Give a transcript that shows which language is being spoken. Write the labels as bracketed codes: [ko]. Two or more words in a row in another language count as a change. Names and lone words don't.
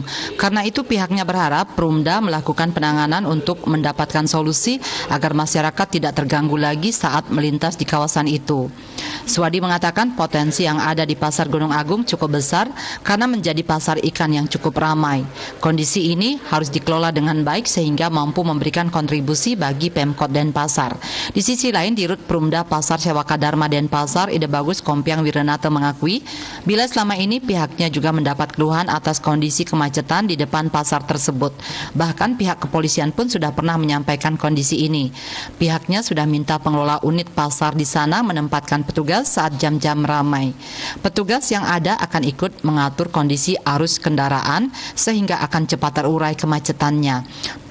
[id] Karena itu pihaknya berharap Perumda melakukan penanganan untuk mendapatkan solusi agar masyarakat tidak terganggu lagi saat melintas di kawasan itu. Swadi mengatakan potensi yang ada di Pasar Gunung Agung cukup besar karena menjadi pasar ikan yang cukup ramai. Kondisi ini harus dikelola dengan baik sehingga mampu memberikan kontribusi bagi Pemkot Denpasar. Di sisi lain, Dirut Perumda Pasar Sewaka Dharma Denpasar, Ide Bagus Kompiang Wirenata mengakui bila selama ini pihaknya juga mendapat keluhan atas kondisi kemacetan di depan pasar tersebut. Bahkan pihak kepolisian pun sudah pernah menyampaikan kondisi ini. Pihaknya sudah minta pengelola unit pasar di sana menempatkan petugas saat jam-jam ramai. Petugas yang ada akan ikut mengatur kondisi arus kendaraan sehingga akan cepat terurai kemacetannya.